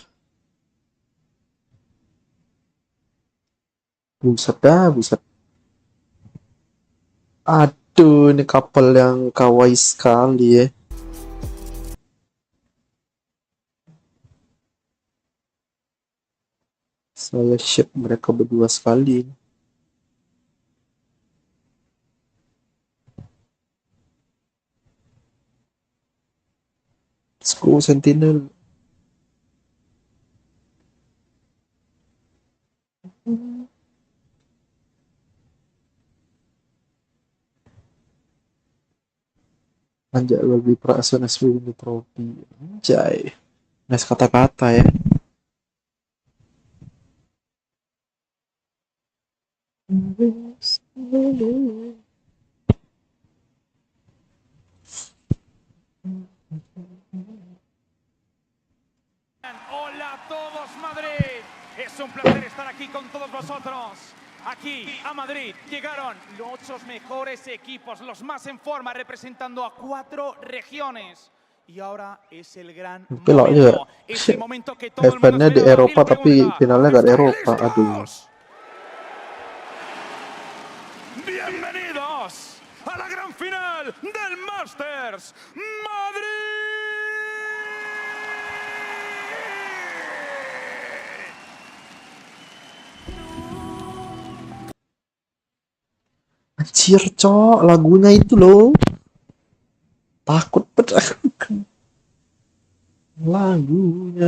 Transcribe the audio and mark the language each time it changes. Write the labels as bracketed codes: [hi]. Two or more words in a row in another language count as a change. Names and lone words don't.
[id] Buset dah, buset. Aduh, ini couple yang kawaii sekali ya. Saya ship mereka berdua sekali. [en] Let's go, Sentinel. [id] Anjay, lebih perasaan SW ini trofi. Anjay. Nice kata-kata ya. [es] Hola a todos Madrid, es un placer estar aquí con todos vosotros. Aquí a Madrid llegaron los 8 mejores equipos, los más en forma, representando a 4 regiones. Y ahora es el gran momento, es el momento que todo el mundo [id] Eventnya di [es] espera. [id] Eropa tapi finalnya gak di Eropa. Aduh. [es] Bienvenidos a la gran final del Masters Madrid. [id] Anjir, cok, lagunya itu loh. Takut banget lagunya.